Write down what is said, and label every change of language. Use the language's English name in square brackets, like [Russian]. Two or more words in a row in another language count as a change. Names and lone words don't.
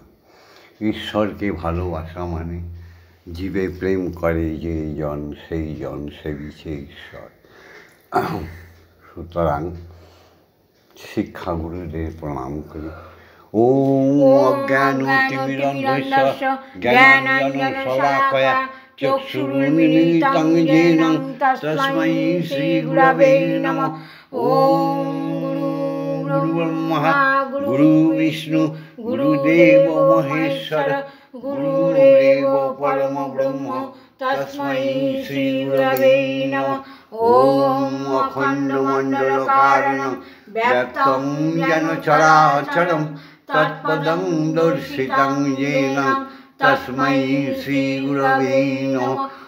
[Bangla] ঈশ্বরকে ভালোবাসা মানে জীবে প্রেম করে যেই জন সেই জন সেবিছে ঈশ্বর। সুতরাং শিক্ষাগুরুদের প্রণাম করি। [Sanskrit] ওম অজ্ঞানতিমিরন্ধস্য জ্ঞানাঞ্জনশলাকয়া চক্ষুरुन्मीलितं येन তস্मै শ্রীগুরবে নমঃ। ওম গুরুর্ব্রহ্মা গুরুর্বিষ্ণু গুরুদেব মহেশ্বর গুরুরেব পরমব্রহ্ম তস্मै শ্রীগুরবে নমঃ। ওম অখণ্ডমণ্ডলকারণং ব্যক্तं যেন চরাচরং তৎপদং দর্শিतं येन তস্मै শ্রীগুরবে নমঃ।